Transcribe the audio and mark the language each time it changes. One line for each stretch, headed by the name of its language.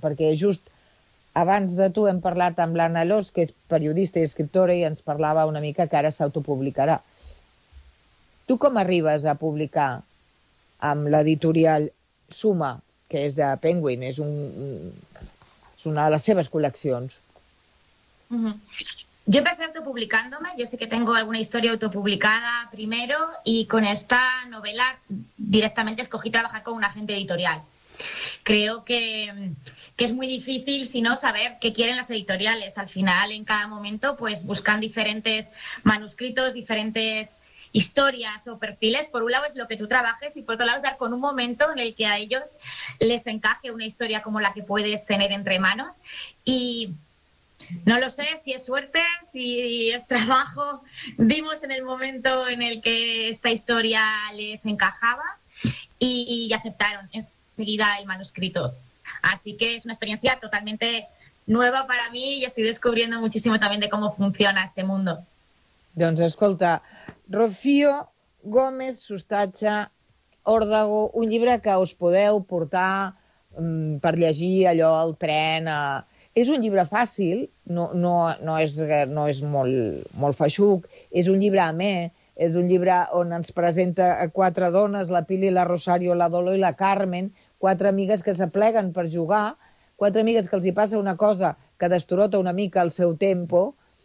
Catalan: Perquè just abans de tu hem parlat amb l'Anna Lós, que és periodista i escriptora, i ens parlava una mica que ara s'autopublicarà. Tu com arribes a publicar amb l'editorial Suma, que és de Penguin, és una de les seves col·leccions?
Spanish: Yo empecé autopublicándome, yo sé que tengo alguna historia autopublicada primero, y con esta novela directamente escogí trabajar con un agente editorial. Creo que es muy difícil si no saber qué quieren las editoriales. Al final, en cada momento, pues buscan diferentes manuscritos, diferentes historias o perfiles. Por un lado es lo que tú trabajes y por otro lado es dar con un momento en el que a ellos les encaje una historia como la que puedes tener entre manos. Y no lo sé si es suerte, si es trabajo. Dimos en el momento en el que esta historia les encajaba y aceptaron enseguida el manuscrito. Así que es una experiencia totalmente nueva para mí y estoy descubriendo muchísimo también de cómo funciona este mundo.
Catalan: Doncs escolta, Rocío Gómez Sustacha, Òrdago, un llibre que us podeu portar per llegir allò al tren. És un llibre fàcil, no és molt feixuc, és un llibre amè, és un llibre on ens presenta quatre dones, la Pili, la Rosario, la Dolor i la Carmen, quatre amigues que s'apleguen per jugar, quatre amigues que els hi passa una cosa que destrota una mica el seu tempo,